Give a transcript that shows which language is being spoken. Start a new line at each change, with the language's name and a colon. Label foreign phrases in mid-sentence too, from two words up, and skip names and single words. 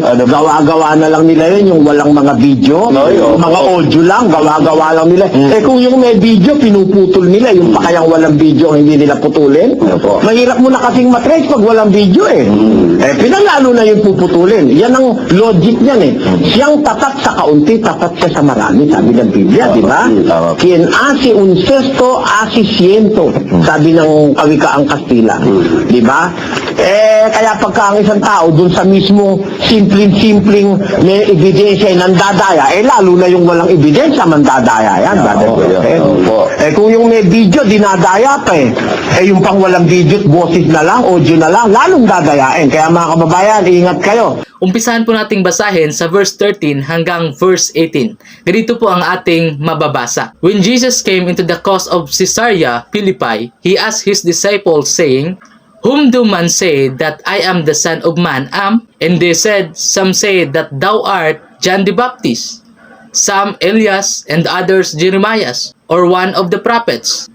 Filipino: Gawa-gawa na lang nila yun, yung walang mga video, mga audio lang, gawa-gawa lang nila. Kung yung may video, pinuputol nila, yung pa kayang walang video, hindi nila putulin. Mahirap mo na kasing matrace pag walang video pinalalo na yung puputulin. Yan ang logic niyan Siyang tatat sa kaunti, tatat siya sa marami, sabi ng Biblia, di ba?
Spanish: Quien hace un cesto, hace ciento,
Filipino: sabi ng kawikaang Kastila. Di ba? Kaya pagka ang isang tao dun sa mismo simpleng may ebidensya nandadaya, lalo na yung walang walang ebidensya, mandadaya yan, Brother Joseph. Eh kung yung may video, dinadaya pa eh. Eh yung pang walang video, boses na lang, audio na lang, lalong dadayain. Kaya mga kababayan, ingat kayo. Umpisahan po nating basahin sa verse 13 hanggang verse 18. Ganito po ang ating mababasa.
English: When Jesus came into the coast of Caesarea Philippi, he asked his disciples, saying, Whom do men say that I am the Son of Man am? And they said, Some say that thou art John the Baptist, some Elias, and others Jeremiah, or one of the prophets.